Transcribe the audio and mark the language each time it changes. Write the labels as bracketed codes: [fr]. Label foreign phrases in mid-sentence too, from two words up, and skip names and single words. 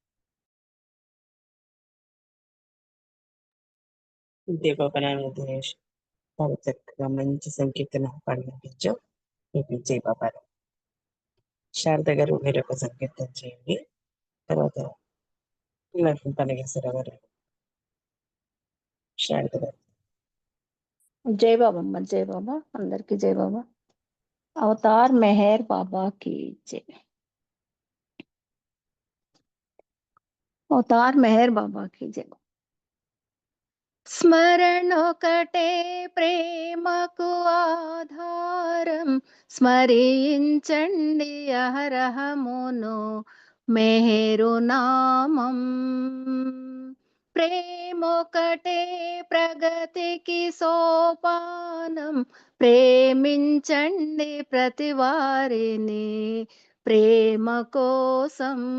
[te] దేవపనాన్ని దినేష్ చాలా చక్కగా మంచి సంకీర్తన పాడిపించావు. మీకు జై బాబా. శారద గారు మీరు ఒక సంకీర్తన చేయండి. తర్వాత పనగేశ్వర గారు. శారద గారు. [hi] जय बाबा, जय बाबा, अंदर की जय बाबा। अवतार मेहर बाबा की जय। अवतार मेहर बाबा की जय। [te] స్మరణొకటే ప్రేమకు ఆధారం, స్మరించండి అహరహమును మెహరు నామం. ప్రేమొకటే ప్రగతికి సోపానం, ప్రేమించండి ప్రతి వారిని ప్రేమ కోసం.